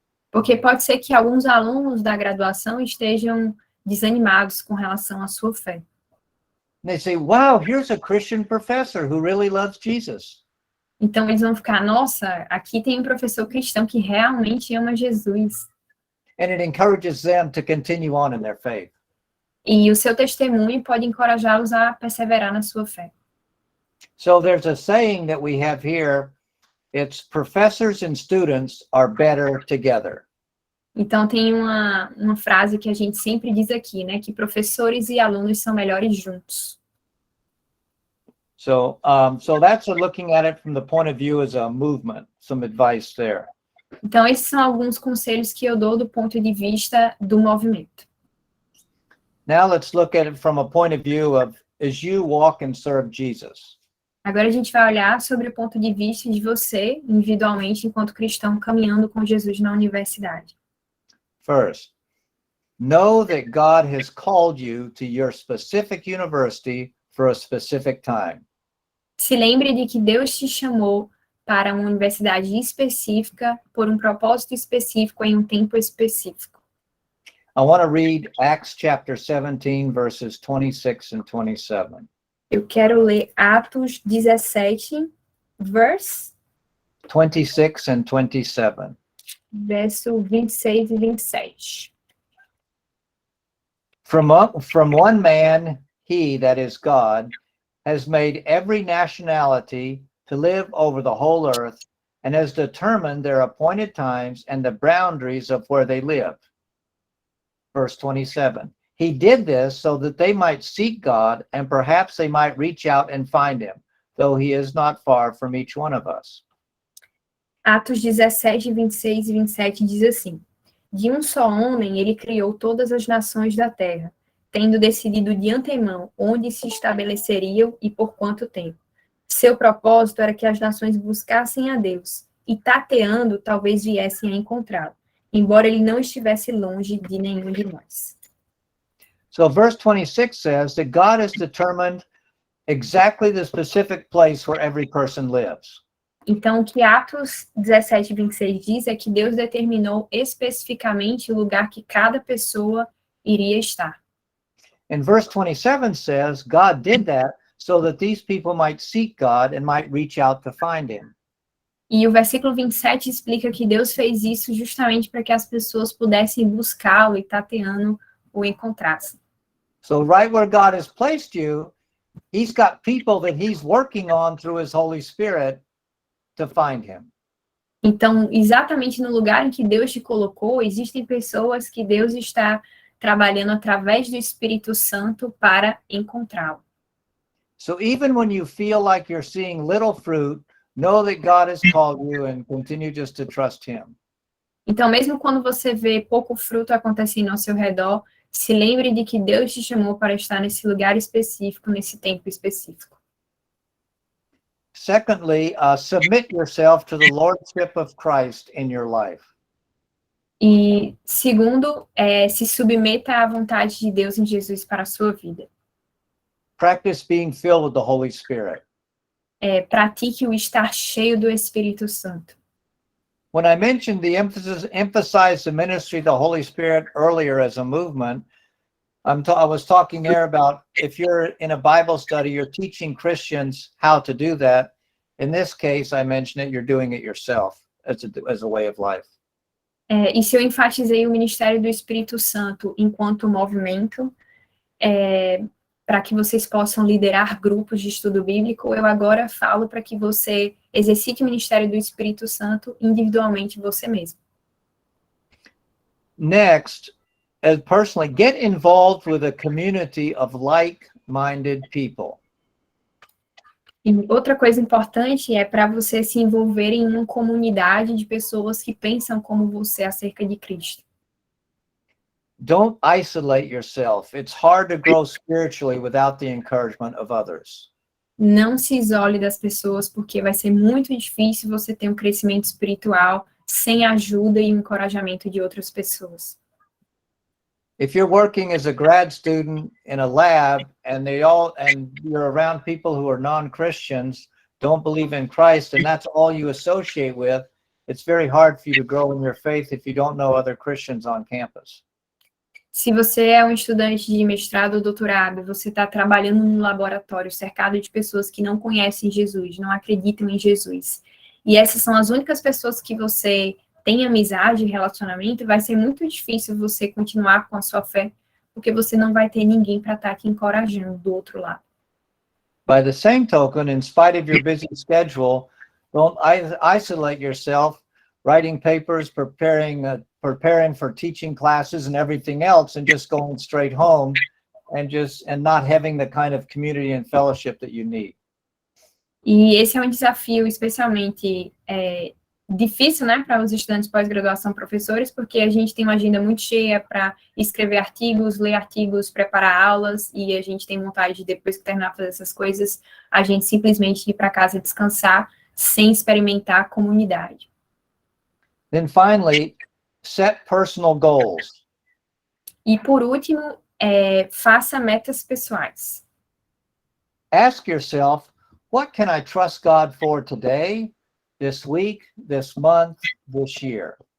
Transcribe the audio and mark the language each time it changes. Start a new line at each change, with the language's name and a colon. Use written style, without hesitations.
Portuguese: Porque pode ser que alguns alunos da graduação estejam desanimados com relação à sua fé.
English: And they say, wow, here's a Christian professor who really loves Jesus.
Portuguese: Então eles vão ficar, nossa, aqui tem um professor cristão que realmente ama Jesus.
English: And it encourages them to continue on in their faith.
Portuguese: E o seu testemunho pode encorajá-los a perseverar na sua fé.
English: So there's a saying that we have here, it's professors and students are better together.
Portuguese: Então tem uma frase que a gente sempre diz aqui, né, que professores e alunos são melhores juntos.
English: So that's looking at it from the point of view as a movement, some advice there.
Portuguese: Então esses são alguns conselhos que eu dou do ponto de vista do movimento.
English: Now let's look at it from a point of view of as you walk and serve Jesus.
Portuguese: Agora a gente vai olhar sobre o ponto de vista de você, individualmente, enquanto cristão, caminhando com Jesus na universidade.
English: First, know that God has called you to your specific university for a specific time.
Portuguese: Se lembre de que Deus te chamou para uma universidade específica, por um propósito específico, em um tempo específico.
English: I want to read Acts chapter 17, verses 26 and 27.
Portuguese: Eu quero ler Atos 17, verso
English: 26 and 27.
Portuguese: Verso 26 e 27.
English: From one man, he, that is God, has made every nationality to live over the whole earth and has determined their appointed times and the boundaries of where they live. Verse 27. He did this so that they might seek God and perhaps they might reach out and find him, though he is not far from each one of us.
Portuguese: Atos 17, 26 e 27 diz assim: De um só homem ele criou todas as nações da terra, tendo decidido de antemão onde se estabeleceriam e por quanto tempo. Seu propósito era que as nações buscassem a Deus, e tateando talvez viessem a encontrá-lo, embora ele não estivesse longe de nenhum de nós.
English: So verse 26 says that God has determined exactly the specific place where every person lives.
Portuguese: Então, o que Atos 17, 26 diz é que Deus determinou especificamente o lugar que cada pessoa iria estar.
English: And verse 27 says God did that so that these people might seek God and might reach out to find him.
Portuguese: E o versículo 27 explica que Deus fez isso justamente para que as pessoas pudessem buscá-lo e tateando o encontrassem.
English: So right where God has placed you, he's got people that he's working on through his Holy Spirit to find him.
Portuguese: Então, exatamente no lugar em que Deus te colocou, existem pessoas que Deus está trabalhando através do Espírito Santo para encontrá-lo.
English: So even when you feel like you're seeing little fruit, know that God has called you and continue just to trust him.
Portuguese: Então, mesmo quando você vê pouco fruto acontecendo ao seu redor, se lembre de que Deus te chamou para estar nesse lugar específico, nesse tempo específico.
English: Secondly, submit yourself to the lordship of Christ in your life.
Portuguese: E segundo, se submeta à vontade de Deus em Jesus para a sua vida.
English: Practice being filled with the Holy Spirit.
Portuguese: Pratique o estar cheio do Espírito Santo.
English: When I mentioned the emphasize the ministry of the Holy Spirit earlier as a movement, I was talking there about if you're in a Bible study, you're teaching Christians how to do that. In this case, I mentioned it, you're doing it yourself as a way of life.
Portuguese: E se eu enfatizei o ministério do Espírito Santo enquanto movimento, para que vocês possam liderar grupos de estudo bíblico, eu agora falo para que você exercite o ministério do Espírito Santo individualmente você mesmo.
English: Next, personally, get involved with a community of like-minded people.
Portuguese: E outra coisa importante é para você se envolver em uma comunidade de pessoas que pensam como você acerca de Cristo.
English: Don't isolate yourself. It's hard to grow spiritually without the encouragement of others.
Portuguese: Não se isole das pessoas, porque vai ser muito difícil você ter um crescimento espiritual sem a ajuda e o encorajamento de outras pessoas.
English: If you're working as a grad student in a lab and you're around people who are non-Christians, don't believe in Christ, and that's all you associate with, it's very hard for you to grow in your faith if you don't know other Christians on campus.
Portuguese: Se você é um estudante de mestrado ou doutorado, você está trabalhando num laboratório cercado de pessoas que não conhecem Jesus, não acreditam em Jesus, e essas são as únicas pessoas que você tem amizade, relacionamento, vai ser muito difícil você continuar com a sua fé, porque você não vai ter ninguém para estar te encorajando do outro lado.
English: By the same token, in spite of your busy schedule, don't isolate yourself, writing papers, preparing for teaching classes and everything else, and just going straight home and not having the kind of community and fellowship that you need.
Portuguese: E esse é um desafio especialmente difícil, né, para os estudantes de pós-graduação, professores, porque a gente tem uma agenda muito cheia para escrever artigos, ler artigos, preparar aulas, e a gente tem vontade de, depois que terminar de fazer essas coisas, a gente simplesmente ir para casa descansar, sem experimentar a comunidade.
English: Then finally, set personal goals.
Portuguese: E por último, faça metas pessoais.
English: Ask yourself, what can I trust God for today, this week, this month, this year?